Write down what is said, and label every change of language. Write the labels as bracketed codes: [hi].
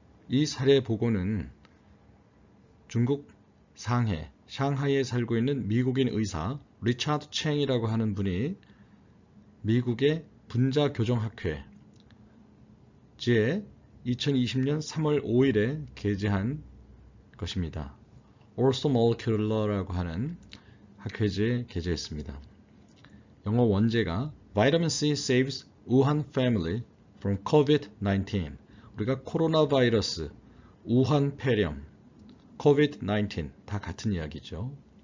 [ko] 이 사례 보고는 중국 샹하이에 살고 있는 미국인 의사 리차드 챙이라고 하는 분이 미국의 분자교정학회지에 2020년 3월 5일에 게재한 것입니다. Orthomolecular라고 하는 학회지에 게재했습니다. 영어 원제가 [en] Vitamin C saves Wuhan family from COVID-19. [ko] 우리가 코로나 바이러스, 우한 폐렴, COVID-19 다 같은 이야기죠.